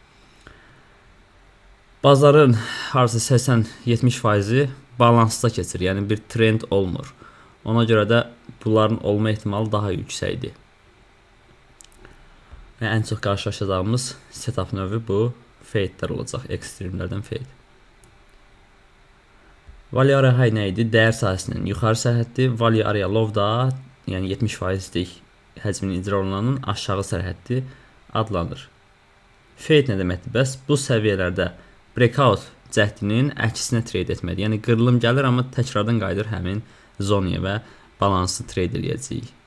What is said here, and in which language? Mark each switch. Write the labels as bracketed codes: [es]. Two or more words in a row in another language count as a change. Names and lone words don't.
[az] Bazarın harca 80-70%-i balansda keçir, yəni bir trend olmur. Ona görə də bunların olma ehtimalı daha yüksəkdir. Və ən çox qarşılaşacağımız setup növü bu fade'lər olacaq, ekstremlərdən fade. [en] Value area high [az] nə idi? Dəyər sahəsinin yuxarı sərhəddi, [en] value area low [az] da, yəni 70%lik həcmin icra olunanın aşağı sərhəddi adlanır. Fade nə deməkdir? Bəs bu səviyyələrdə breakout cəhdinin əksinə trade etməlidir. Yəni qırılım gəlir, amma təkrardan qayıdır həmin zonaya və balansı trade eləyəcəyik.